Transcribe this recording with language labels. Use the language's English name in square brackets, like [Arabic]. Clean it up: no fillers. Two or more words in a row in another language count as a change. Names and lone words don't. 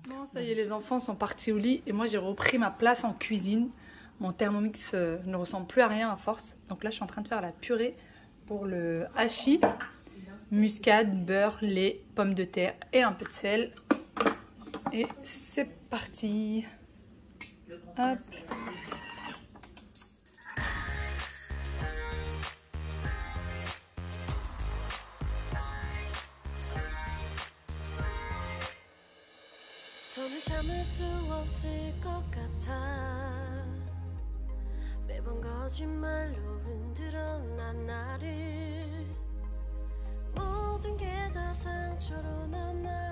[French] Bon, ça y est, les enfants sont partis au lit et moi j'ai repris ma place en cuisine. Mon Thermomix ne ressemble plus à rien à force. Donc là, je suis en train de faire la purée pour le hachis. Muscade, beurre, lait, pommes de terre et un peu de sel. Et c'est parti. Hop. [Korean] 더는 참을 수 없을 것 같아 매번 거짓말로 흔들어 난 나를 모든 게 다 상처로 남아